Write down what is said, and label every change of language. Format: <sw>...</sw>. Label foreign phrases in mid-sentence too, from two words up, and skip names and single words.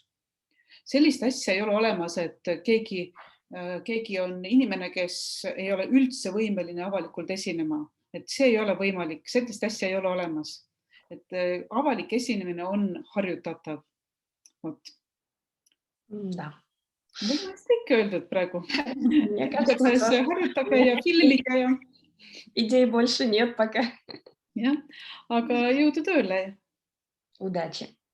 <et>Sellist asja ei ole olemas, et keegi on inimene, kes ei ole üldse võimeline avalikult esinema. Et see ei ole võimalik, sellist asja ei ole olemas. Et avalik esinemine on harjutatav.</et> <ru>Да.</ru> <et>Mul on kõik öeldud praegu.</et> <ru>Мне кажется,</ru> <et>harjutage ja filmige ja.</et> <ru>Идей больше нет пока.</ru> <et>Jah, aga jõudu tööle.</et> <ru>Удачи.</ru>